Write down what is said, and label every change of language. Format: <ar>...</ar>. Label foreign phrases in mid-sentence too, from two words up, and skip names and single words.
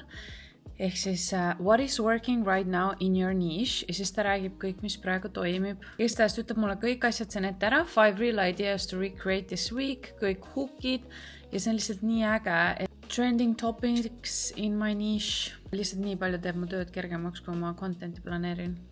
<et>Ehk siis</et> <en>what is working right now in your niche</en> <et>ja siis ta räägib kõik, mis praegu toimib. Igatahes ütleb mulle kõik asjad see ette ära.</et> <en>5 real ideas to recreate this week,</en> <et>kõik hookid ja see on lihtsalt nii äge.</et> <en>Trending topics in my niche.</en> <et>Lihtsalt nii palju teeb mu tööd kergemaks, kui ma contenti planeerin.</et>